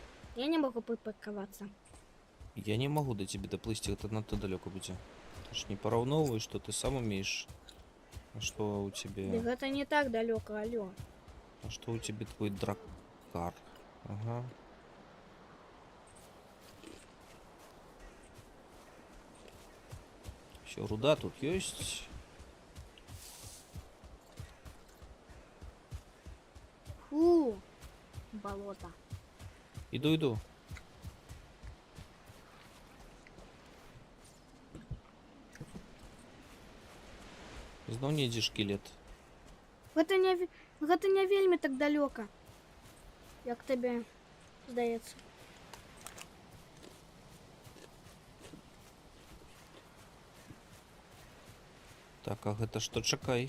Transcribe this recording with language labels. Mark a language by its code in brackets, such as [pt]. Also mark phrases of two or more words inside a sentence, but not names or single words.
[ru] Я не могу припаркавацца. Я не могу до тебя доплыть, это надто далеко будзе. [be] Ты ж не параўноўвай, [ru] что ты сам умеешь. А что у тебя? [be] Ды гэта не так далёка, алё. [ru] А что у тебя твой драккар? Ага. Все, руда тут есть. Фу, болото. Иду. [be] Зноў недзе шкілет. Гэта не вельмі так далёка. Як табе здаецца. Так, а гэта што, чакай.